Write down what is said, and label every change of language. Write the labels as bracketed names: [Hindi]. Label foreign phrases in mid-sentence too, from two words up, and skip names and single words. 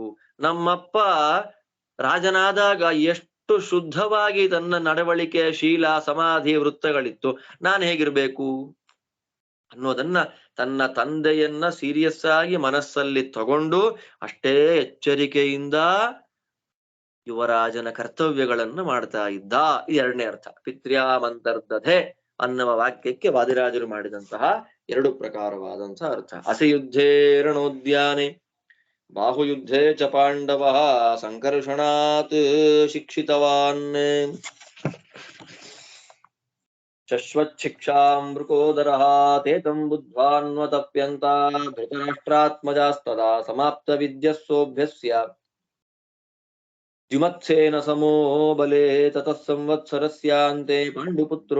[Kannada] ನಮ್ಮಪ್ಪ ರಾಜನಾದಾಗ ಎಷ್ಟು ಶುದ್ಧವಾಗಿ ತನ್ನ ನಡವಳಿಕೆ ಶೀಲ ಸಮಾಧಿ ವೃತ್ತಗಳಿತ್ತು, ನಾನ್ ಹೇಗಿರ್ಬೇಕು ಅನ್ನೋದನ್ನ ತನ್ನ ತಂದೆಯನ್ನ ಸೀರಿಯಸ್ ಆಗಿ ಮನಸ್ಸಲ್ಲಿ ತಗೊಂಡು ಅಷ್ಟೇ ಎಚ್ಚರಿಕೆಯಿಂದ ಯುವರಾಜನ ಕರ್ತವ್ಯಗಳನ್ನು ಮಾಡ್ತಾ ಇದ್ದ. ಎರಡನೇ ಅರ್ಥ ಪಿತ್ರ್ಯಾಮಂತರ್ದಧೆ ಅನ್ನುವ ವಾಕ್ಯಕ್ಕೆ ವಾದಿರಾಜರು ಮಾಡಿದಂತಹ ಎರಡು ಪ್ರಕಾರವಾದಂತಹ ಅರ್ಥ. [Sanskrit] ಅಸಯುದ್ಧೇ ರಣೋದ್ಯಾನೆ ಬಾಹುಯುದ್ಧೇ ಚ ಪಾಂಡವ ಸಂಕರ್ಷಣಾತ್ ಶಿಕ್ಷಿತವಾನ್ ಶಶ್ವಚ್ಛಿಕ್ಷಾಂ ಮೃಕೋದರಃ ತೇತಂ ಬುದ್ಧ್ವಾನ್ವತಪ್ಯಂತ ಧೃತರಾಷ್ಟ್ರಾತ್ಮಜಾಸ್ತದಾ ಸಮಾಪ್ತ ವಿದ್ಯಸ್ಸೋಭ್ಯಸ್ಯ ದ್ಯುಮತ್ಸೇನ ಸಮೋ ಬಲೇ ತತಃ ಸಂವತ್ಸರಸ್ಯಾಂತೆ ಪಾಂಡುಪುತ್ರೋ